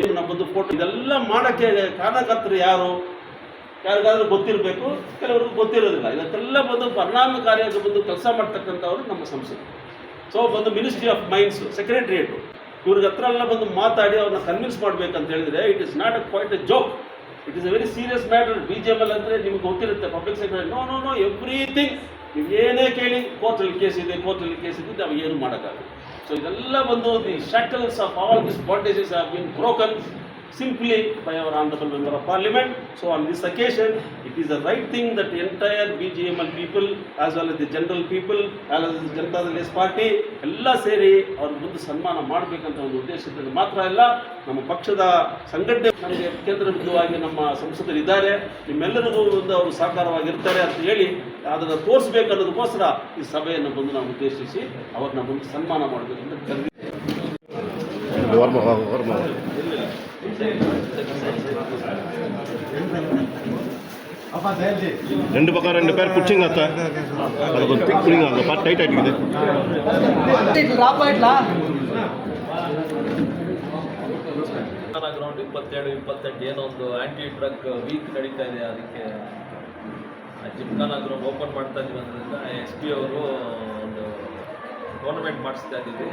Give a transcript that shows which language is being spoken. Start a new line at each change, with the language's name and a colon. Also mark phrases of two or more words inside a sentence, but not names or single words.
Kannada: ನಮ್ಮ ಬಂದು ಫೋಟೋ ಇದೆಲ್ಲ ಮಾಡೋಕ್ಕೆ ಕಾರಣಕರ್ತರು ಯಾರು, ಯಾರಿಗಾದ್ರೂ ಗೊತ್ತಿರಬೇಕು, ಕೆಲವ್ರಿಗೂ ಗೊತ್ತಿರೋದಿಲ್ಲ. ಇದಕ್ಕೆಲ್ಲ ಬಂದು ಪರಿಣಾಮಕಾರಿಯಾಗಿ ಬಂದು ಕೆಲಸ ಮಾಡ್ತಕ್ಕಂಥವ್ರು ನಮ್ಮ ಸಂಸದರು. ಸೊ ಬಂದು
English: Ministry of Mines secretariat
Kannada: ಇವ್ರಿಗೆ ಹತ್ರ ಎಲ್ಲ ಬಂದು ಮಾತಾಡಿ ಅವ್ರನ್ನ ಕನ್ವಿನ್ಸ್ ಮಾಡಬೇಕಂತ ಹೇಳಿದರೆ
English: it is not quite a joke, it is a very serious matter.
Kannada: BJML ಅಂದರೆ ನಿಮ್ಗೆ ಗೊತ್ತಿರುತ್ತೆ,
English: public secretary know everything
Kannada: ನೀವು ಏನೇ ಕೇಳಿ ಕೋರ್ಟಲ್ಲಿ ಕೇಸ್ ಇದೆ ನಾವು ಏನು ಮಾಡೋಕ್ಕಾಗಲ್ಲ. ಸೊ ಇದೆಲ್ಲ ಬಂದು
English: the shackles of all this bandages have been broken simply by our honorable member of parliament. So on this occasion it is the right thing that the entire BJML people as well as the general people as well as the Janata Dal party
Kannada: ಎಲ್ಲ ಸೇರಿ ಅವ್ರ ಮುಂದೆ ಸನ್ಮಾನ ಮಾಡಬೇಕಂತ ಒಂದು ಉದ್ದೇಶದಿಂದ ಮಾತ್ರ ಅಲ್ಲ, ನಮ್ಮ ಪಕ್ಷದ ಸಂಘಟನೆ ನಮಗೆ ಕೇಂದ್ರ ಬಿಂದುವಾಗಿ ನಮ್ಮ ಸಂಸದರಿದ್ದಾರೆ, ನಿಮ್ಮೆಲ್ಲರಿಗೂ ಒಂದು ಅವರು ಸಹಕಾರವಾಗಿರ್ತಾರೆ ಅಂತ ಹೇಳಿ ಅದನ್ನು ತೋರಿಸ್ಬೇಕು ಅನ್ನೋದಕ್ಕೋಸ್ಕರ ಈ ಸಭೆಯನ್ನು ಬಂದು ನಾವು ಉದ್ದೇಶಿಸಿ ಅವ್ರನ್ನ ಬಂದು ಸನ್ಮಾನ ಮಾಡಬೇಕಂತ ಕರೆದಿದ್ದೀವಿ.
Tamil: ரெண்டு பக்கம் 2 பேர் பிடிச்சிங்க அத்தை, அதை கொஞ்சம் பிக் பண்ணிங்க, அந்த
English: part tight
Tamil: ஆகிடுது.
Kannada: ಗ್ರೌಂಡ್ 27-28 ಏನೋ ಒಂದು
English: anti drug week
Kannada: ನಡೀತಾ ಇದೆ. ಅದಕ್ಕೆ ಜಿಮ್ಖಾನಾ ಗ್ರೌಂಡ್ ಓಪನ್ ಮಾಡ್ತಾ ಇದ್ದೀವಿ ಅನ್ನೋದ್ರಿಂದ SP ಅವರು ಒಂದು ಟೂರ್ನಮೆಂಟ್ ಮಾಡಿಸ್ತಾ ಇದ್ದೀವಿ.